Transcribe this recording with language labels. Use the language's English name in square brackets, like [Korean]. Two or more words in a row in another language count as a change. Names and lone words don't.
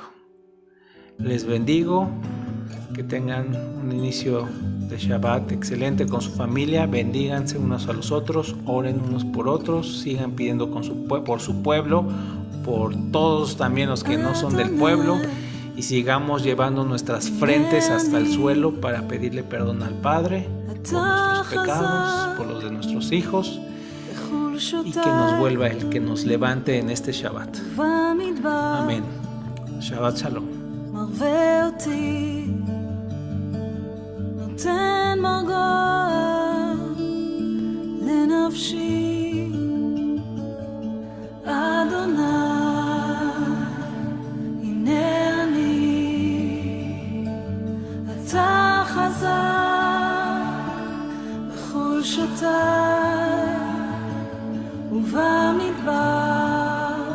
[Spanish] Les bendigo, que tengan un inicio de Shabbat excelente con su familia, bendíganse unos a los otros, oren unos por otros, sigan pidiendo por su pueblo, por todos también los que no son del pueblo, y sigamos llevando nuestras frentes hasta el suelo para pedirle perdón al Padre por nuestros pecados, por los de nuestros hijos, y que nos vuelva el que nos levante en este Shabbat. Amén. [Hebrew] שבת שלום. מרווה אותי, נותן מרגוע לנפשי, אדוני, הנה אני, אתה חזק בחולשותיי, ובמדבר